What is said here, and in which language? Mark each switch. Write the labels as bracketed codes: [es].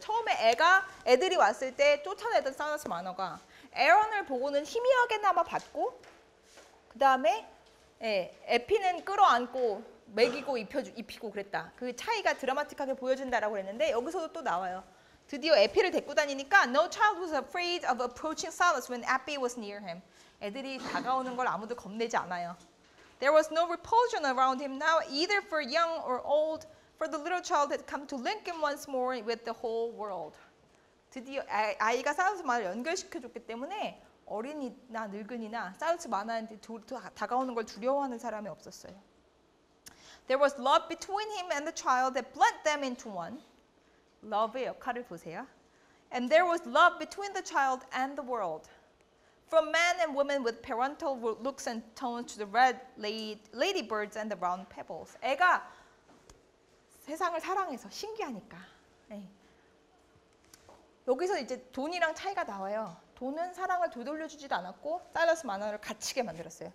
[ko] 처음에 애들이 왔을 때 쫓아내던 사이러스 마너가 에런을 보고는 희미하게나마 받고 그 다음에 에피는 끌어안고 먹이고 입히고 그랬다. 그 차이가 드라마틱하게 보여준다라고 그랬는데 여기서도 또 나와요. 드디어 에피를 데리고 다니니까 [en] No child was afraid of approaching Silas when Epi was near him. [ko] 애들이 다가오는 걸 아무도 겁내지 않아요. [en] There was no repulsion around him now, either for young or old, for the little child had come to link him once more with the whole world. [ko] 드디어 아이가 사이러스 마너를 연결시켜줬기 때문에 어린이나 늙은이나 사이러스 마너한테 다가오는 걸 두려워하는 사람이 없었어요. [en] There was love between him and the child that blended them into one. [ko] love의 역할을 보세요. [en] And there was love between the child and the world. From men and women with parental looks and tones to the red ladybirds and the round pebbles. [ko] 애가 세상을 사랑해서 신기하니까. 여기서 이제 돈이랑 차이가 나와요. 돈은 사랑을 되돌려주지도 않았고 사이러스 마너를 갇히게 만들었어요.